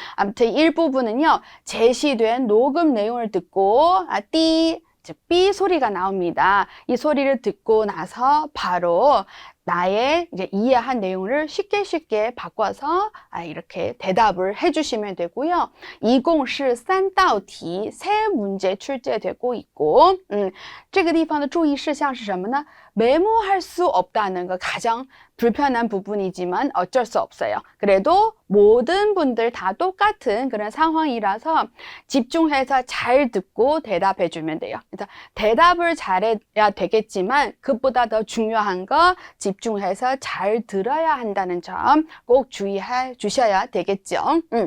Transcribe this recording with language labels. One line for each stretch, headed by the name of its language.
Korean: 아무튼 일부분은요, 제시된 녹음 내용을 듣고 즉 삐 소리가 나옵니다. 이 소리를 듣고 나서 바로 나의 이제 이해한 내용을 쉽게 바꿔서 이렇게 대답을 해주시면 되고요.
Chinese: 20是3道题,
Korean: 세 문제 출제되고 있고,
Chinese: 这个地方的注意事项是什么呢?
Korean: 메모할 수 없다는 거 가장 불편한 부분이지만 어쩔 수 없어요. 그래도 모든 분들 다 똑같은 그런 상황이라서 집중해서 잘 듣고 대답해 주면 돼요. 그래서 대답을 잘해야 되겠지만 그것보다 더 중요한 거 집중해서 잘 들어야 한다는 점 꼭 주의해 주셔야 되겠죠.